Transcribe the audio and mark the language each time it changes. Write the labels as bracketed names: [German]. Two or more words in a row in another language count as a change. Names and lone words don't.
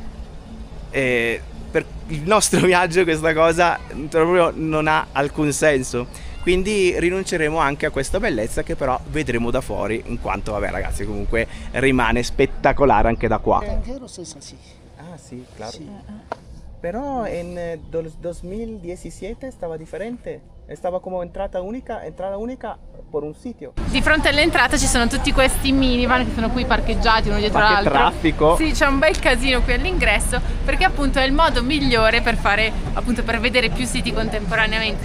[Italian] Per il nostro viaggio questa cosa proprio non ha alcun senso, quindi rinunceremo anche a questa bellezza che però vedremo da fuori, in quanto vabbè ragazzi comunque rimane spettacolare anche da qua. Ah sì, [Spanish] claro. Sí. Pero en [Italian] 2017 stava differente, stava come entrata unica per un sitio. Di fronte all'entrata ci sono tutti questi minivan che sono qui parcheggiati uno dietro l'altro. Che traffico! Sì, c'è un bel casino qui all'ingresso, perché appunto è il modo migliore per fare, appunto, per vedere più siti contemporaneamente.